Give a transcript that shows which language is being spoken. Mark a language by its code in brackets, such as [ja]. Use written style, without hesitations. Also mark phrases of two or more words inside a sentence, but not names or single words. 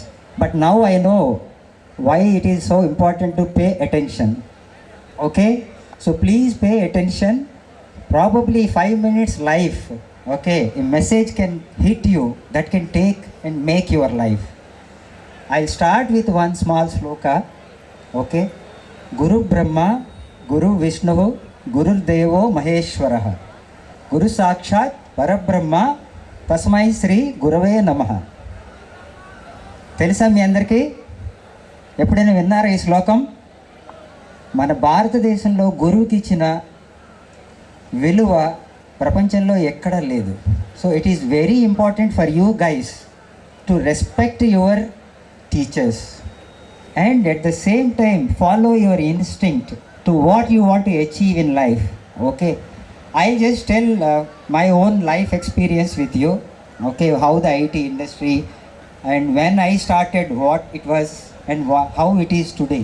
[en] But now I know why it is so important to pay attention. Okay? So please pay attention. Probably 5 minutes life, okay, a message can hit you that can take and make your life. I'll start with one small sloka, okay. [sa] Guru Brahma, Guru Vishnu, Guru Devo Maheshwaraha, Guru Sakshat Parabrahma, Tasmai Sri Gurave Namaha. [te] తెలుసా మీ అందరికీ? ఎప్పుడైనా విన్నారా ఈ శ్లోకం? మన భారతదేశంలో గురువుకి ఇచ్చిన విలువ ప్రపంచంలో ఎక్కడా లేదు. [en] so it is very important for you guys to respect your teachers and at the same time follow your instinct to what you want to achieve in life. Okay, I'll just tell my own life experience with you, okay, how the IT industry and when I started, what it was and how it is today.